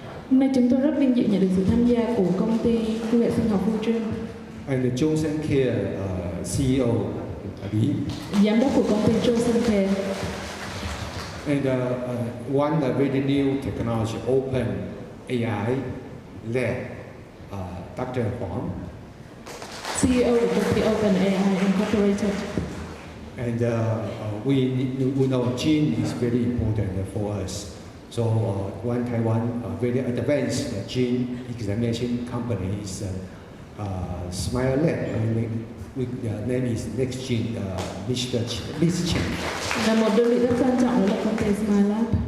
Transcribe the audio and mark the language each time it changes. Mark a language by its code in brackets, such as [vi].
[vi] Hôm nay chúng tôi rất vinh dự nhận được sự tham gia của công ty công nghệ sinh học Fujin [en] and the Johnson Care CEO Lee. [vi] Giám đốc của công ty Johnson Care. [en] And one very new technology, open AI lab, Dr. Huang. [vi] CEO của công ty Open AI Incorporated. [en] And we know gene is very important for us. So one Taiwan very advanced gene examination company is Smile Lab, with the name is Next Gene, Mr. Chen. [vi] Và một đơn vị rất quan trọng đó là công ty Smile Lab.